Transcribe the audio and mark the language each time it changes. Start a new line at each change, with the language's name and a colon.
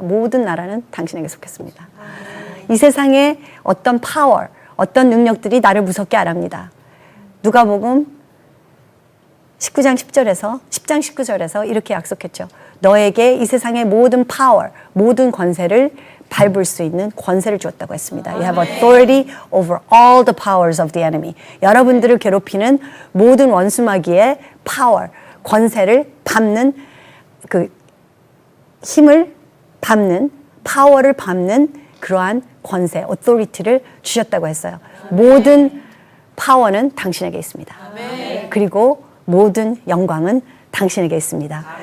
Korean: 모든 나라는 당신에게 속했습니다. 이 세상의 어떤 파워, 어떤 능력들이 나를 무섭게 안 합니다. 누가복음 10장 19절에서 이렇게 약속했죠. 너에게 이 세상의 모든 파워, 모든 권세를 밟을 수 있는 권세를 주었다고 했습니다.
English: You have authority over all the powers of the enemy.
Korean: 여러분들을 괴롭히는 모든 원수마귀의 파워, 권세를 밟는, 그 힘을 밟는, 파워를 밟는 그러한 권세, authority를 주셨다고 했어요. 모든 파워는 당신에게 있습니다. 그리고 모든 영광은 당신에게 있습니다.